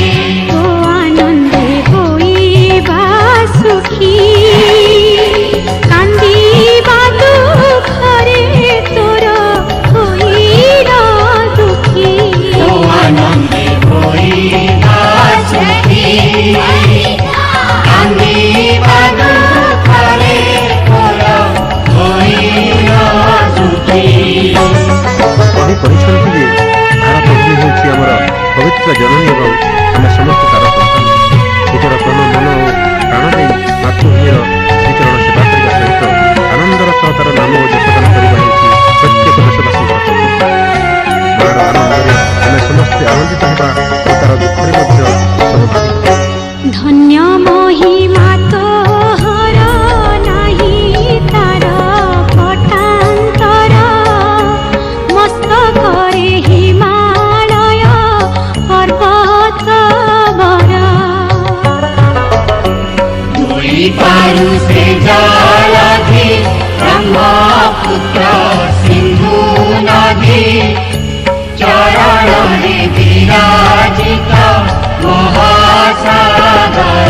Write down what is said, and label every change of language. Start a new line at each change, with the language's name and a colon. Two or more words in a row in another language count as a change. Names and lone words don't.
Bangla: ও আনন্দে হইবা সুখী কান্দিবা দুঃখরে তোর হইল দুঃখী ও আনন্দে হইবা সুখী কান্দিবা দুঃখরে তোর হইল দুঃখী।
Odia: କହି କହିଛନ୍ତି ଯେ ତାରା ପତ୍ନୀ ହେଉଛି ଆମର ପବିତ୍ର ଜନନୀ ଏବଂ ଆମେ ସମସ୍ତେ ତାର ସନ୍ତାନ। ନିଜର ତନ ମନ ଓ ପ୍ରାଣ ଦେଇ ମାତୃଭୂମିର ଶ୍ରୀଚରଣ ସେବା କରିବା ସହିତ ଆନନ୍ଦର ସହ ତାର ନାମ ଓ ଯଶଗାନ କରିବା ହେଉଛି ପ୍ରତ୍ୟେକ ଦେଶବାସୀଙ୍କର କର୍ତ୍ତବ୍ୟ। ମା'ର ଆନନ୍ଦରେ ଆମେ ସମସ୍ତେ ଆନନ୍ଦିତ ହେବା ଓ ତାର ଦୁଃଖରେ ମଧ୍ୟ ସହଭାଗୀ ହେବା। ଧନ୍ୟ ମହିମା ତୋହର ନାହି ତାର ପଟାନ୍ତର ମସ୍ତକରେ ହିମାଳୟ ପର୍ବତ ବର ଦୁଇ ପାରୁ ସେ ଜଳଧି ବ୍ରହ୍ମପୁତ୍ର ସିନ୍ଧୁ ନଦୀ ଚରଣେ ବିରାଜିତ ମହାସାଗର